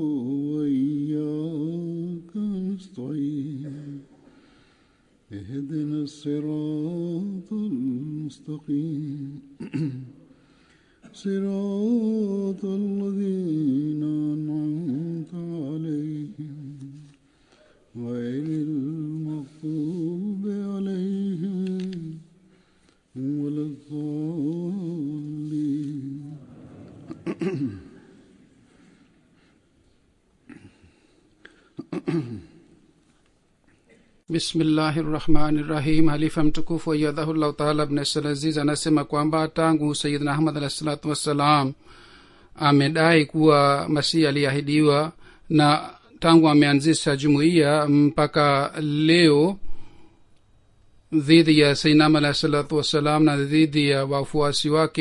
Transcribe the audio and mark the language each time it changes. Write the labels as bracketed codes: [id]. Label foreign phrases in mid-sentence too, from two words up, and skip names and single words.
[ar] وإياك نستعين اهدنا الصراط المستقيم صراط الذين أنعمت عليهم غير المغضوب عليهم ولا الضالين. Bismillahirrahmanirrahim. [sw] Halifa mtukufu wa [ar] أيده الله تعالى [sw] ibn Salaziz anasema kwamba tangu Sayyidina Ahmad [ar] عليه الصلاة والسلام [sw] amedai kuwa Masihi aliahidiwa, na tangu ameanzisha jumuiya mpaka leo dhidi ya Sayyidina Ahmad [ar] عليه الصلاة والسلام [sw] na dhidi ya wafuasi wake